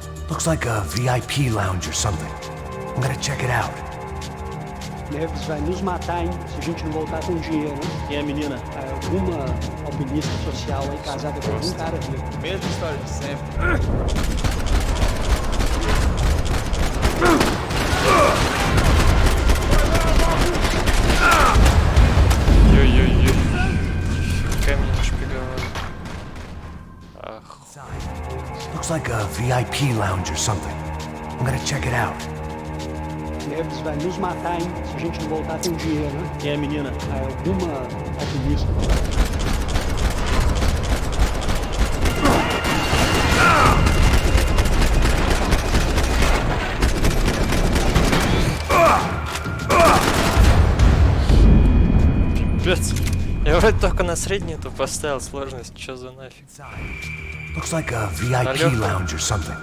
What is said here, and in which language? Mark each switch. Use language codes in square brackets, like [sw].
[en] Looks like a VIP lounge or something. I'm gonna check it out. [pt] Neves vai nos matar, hein? Se a gente não voltar com dinheiro, hein? Quem é a menina? É alguma alpinista social aí casada com algum cara rico. Mesma história de sempre. [ru] Ой-ой-ой. Камень нашпиговал. Ах. [en] Looks like a VIP lounge or something. I'm gonna check it out. [pt] Neves vai nos matar, hein? Se a gente não voltar com dinheiro, hein? Quem é a menina? É alguma alpinista. [ru] Пипец. Я вроде только на среднюю-то поставил сложность. Чё за нафиг? [en] Looks like a VIP lounge or something.